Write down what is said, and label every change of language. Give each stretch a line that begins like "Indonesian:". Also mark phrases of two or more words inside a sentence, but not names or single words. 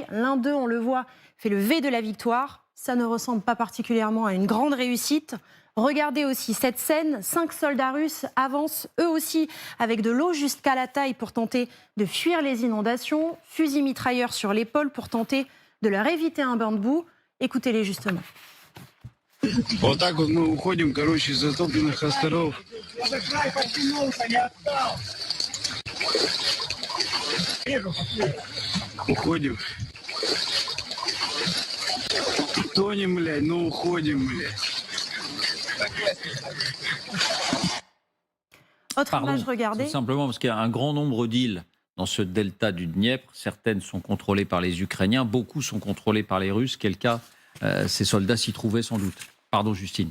French: L'un d'eux, on le voit, fait le V de la victoire. Ça ne ressemble pas particulièrement à une grande réussite. Regardez aussi cette scène, 5 soldats russes avancent eux aussi avec de l'eau jusqu'à la taille pour tenter de fuir les inondations, fusil mitrailleur sur l'épaule pour tenter de leur éviter un bain de boue. Écoutez-les justement.
Russian: Вот так вот мы уходим, короче, из затопленных островов. Уходим. Тонем, блядь, ну уходим, блядь.
French: Autre image, regardez. Tout simplement parce qu'il y a un grand nombre d'îles dans ce delta du Dniepr. Certaines sont contrôlées par les Ukrainiens, beaucoup sont contrôlées par les Russes. Quel cas ces soldats s'y trouvaient sans doute. Pardon, Justine.